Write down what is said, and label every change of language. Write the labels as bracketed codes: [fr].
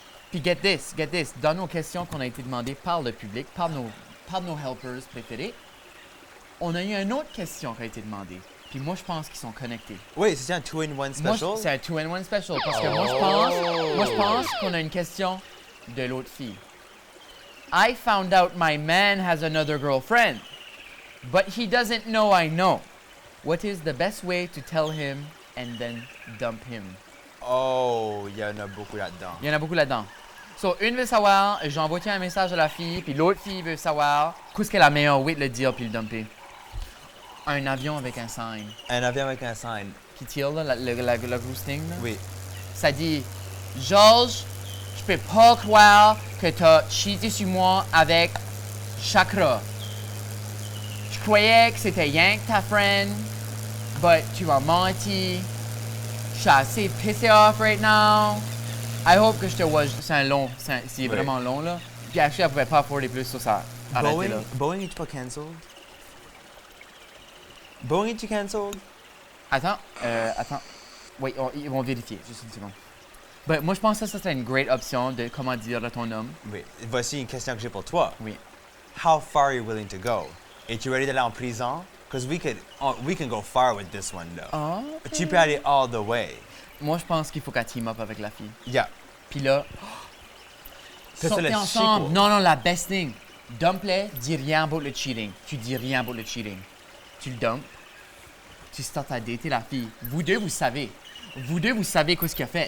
[fr] Puis [en] get this, [fr] dans nos questions qu'on a été demandées par le public, par nos helpers préférés, on a eu une autre question qui a été demandée. Puis moi, je pense qu'ils sont connectés. Oui, c'est un 2-in-1 Moi, [en] special? [fr] c'est un 2-in-1 special parce que moi, je pense qu'on a une question de l'autre fille. [en] I found out my man has another girlfriend, but he doesn't know I know. What is the best way to tell him and then dump him? [fr] Oh, il y en a beaucoup là-dedans. Il y en a beaucoup là-dedans. So, une veut savoir, j'ai envoyé un message à la fille, puis l'autre fille veut savoir qu'est-ce qu'est la meilleure way de le dire puis le dumper. Un avion avec un sign. Un avion avec un sign. Qui tire, là, le roosting, là. Oui. Ça dit Georges, je peux pas croire que t'as cheaté sur moi avec Chakra. Je croyais que c'était Yank ta friend, but tu m'as menti. Je suis assez pissé off [en] right now. I hope [fr] que je te vois. C'est un long, c'est Oui. vraiment long là. Puis actually, elle pouvait pas afforder plus sur ça. Arrêtez là. Boeing est-tu pas cancelled? Boeing est-tu cancelled? Attends. Oui, ils vont vérifier. Juste une seconde. Ben, moi, je pense que ça serait une great option de comment dire à ton homme. Oui. Voici une question que j'ai pour toi. Oui. [en] How far are you willing to go? [fr] Es-tu ready d'aller en prison? [en] Because we can go far with this one, though. Ah. [fr] Tu peux aller [en] all the way. [fr] Moi, je pense qu'il faut qu'elle team up avec la fille. [en] Yeah. [fr] Puis là, Ça, c'est sortez le ensemble. [en] sequel. [fr] Non, la best thing. Dump-les, dis rien about le cheating. Tu dis rien about le cheating. Tu le dumpes. Tu startes à dater la fille. Vous deux, vous savez. Vous deux, vous savez qu'est-ce qu'il a fait.